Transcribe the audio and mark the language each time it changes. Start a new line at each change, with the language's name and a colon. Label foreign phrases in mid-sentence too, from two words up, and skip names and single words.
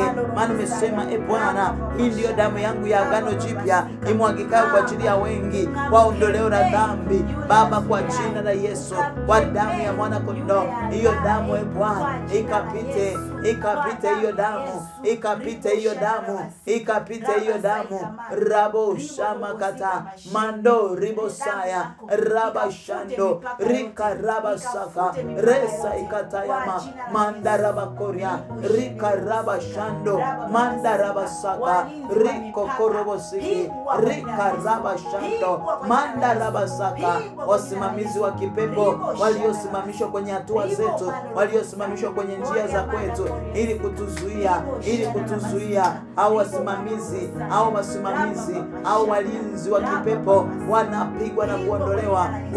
Swahili: Maana umesema Bwana, hii ndiyo damu yangu ya agano jipya imwagikayo kwa ajili ya wengi kwa ondoleo la dhambi. Baba, kwa jina la Yesu, kwa damu ya mwana kondoo, hiyo damu Bwana ikapite hiyo damu, ikapite hiyo damu. Rabo shama kata mando ribosaya raba shando rika raba saka resa ikatayama manda raba koria rika raba shando manda raba saka riko korobosiki rika raba shando manda raba saka. Wasimamizi wa kipepo waliosimamishwa kwenye hatua zetu, waliosimamishwa kwenye njia za kwetu ili kutuzuia au wasimamizi au walinzi wa kipepo wanapigwa na kuondolewa,